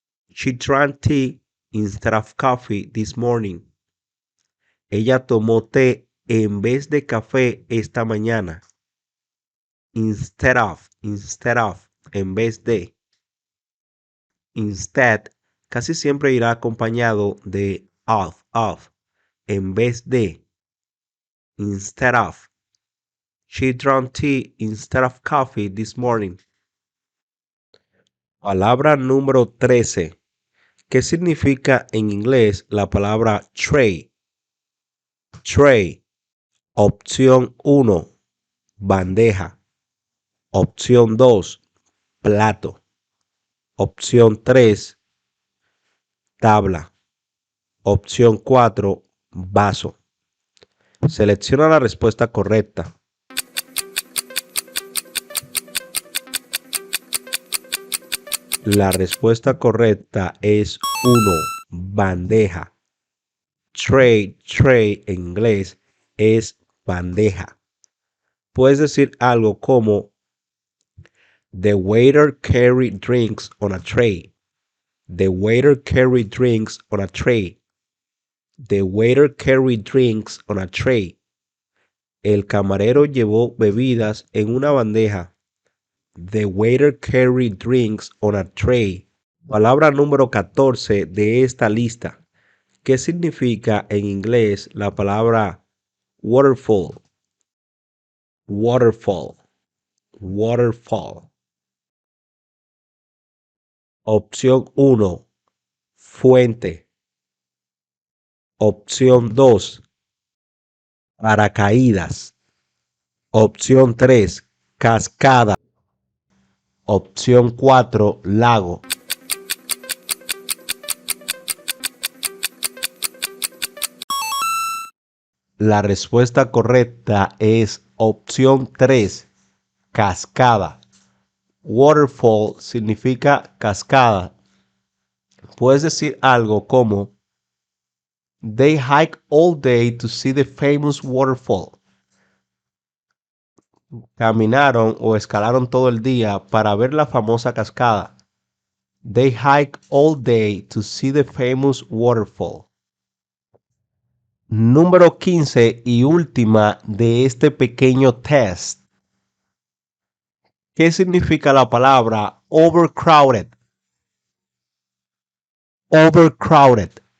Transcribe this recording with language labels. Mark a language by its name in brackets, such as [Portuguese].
[English] She drank tea instead of coffee this morning. [Spanish] Ella tomó té en vez de café esta mañana. [English] Instead of, [Spanish] en vez de. Instead casi siempre irá acompañado de of, en vez de. [English] Instead of. She drank tea instead of coffee this morning. [Spanish] Palabra número 13. ¿Qué significa en inglés la palabra tray? Tray. Opción 1, bandeja. Opción 2, plato. Opción 3, tabla. Opción 4, vaso. Selecciona la respuesta correcta. La respuesta correcta es 1, bandeja. Tray en inglés es bandeja. Puedes decir algo como [English] The waiter carried drinks on a tray. The waiter carried drinks on a tray. The waiter carried drinks on a tray. [Spanish] El camarero llevó bebidas en una bandeja. [English] The waiter carried drinks on a tray. [Spanish] Palabra número 14 de esta lista. ¿Qué significa en inglés la palabra waterfall? [English] Waterfall. Waterfall. [Spanish] Opción 1. Fuente. Opción 2. Paracaídas. Opción 3. Cascada. Opción 4. Lago. La respuesta correcta es opción 3. Cascada. Waterfall significa cascada. Puedes decir algo como [English] They hike all day to see the famous waterfall. [Spanish] Caminaron o escalaron todo el día para ver la famosa cascada. [English] They hike all day to see the famous waterfall. [Spanish] Número 15 y última de este pequeño test. ¿Qué significa la palabra overcrowded? [English] Overcrowded.